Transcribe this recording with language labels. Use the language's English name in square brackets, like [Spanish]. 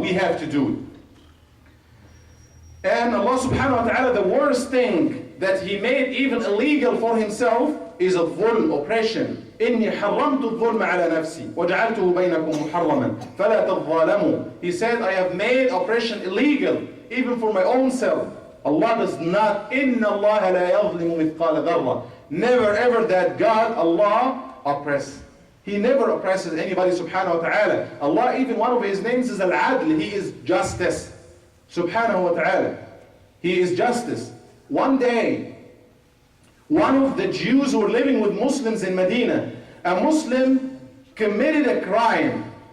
[English] We have to do it. And Allah subhanahu wa ta'ala, the worst thing that He made even illegal for Himself is a dhulm, oppression. [Arabic] إِنِّي حَرَّمْتُ الظُّلْمَ عَلَى نَفْسِي وَجَعَلْتُهُ بَيْنَكُمْ مُحَرَّمًا فَلَا تَظَّالَمُوا. [English] He said, I have made oppression illegal, even for my own self. Allah does not, [Arabic] إِنَّ اللَّهَ لَا يَظْلِمُ مِثْقَالَ ذَرَّةٍ. [English] Never ever that God, Allah, oppresses. He never oppresses anybody subhanahu wa ta'ala. Allah, even one of His names is Al-Adl. He is justice. Subhanahu wa ta'ala. He is justice. One day, one of the Jews who were living with Muslims in Medina, a Muslim committed a crime.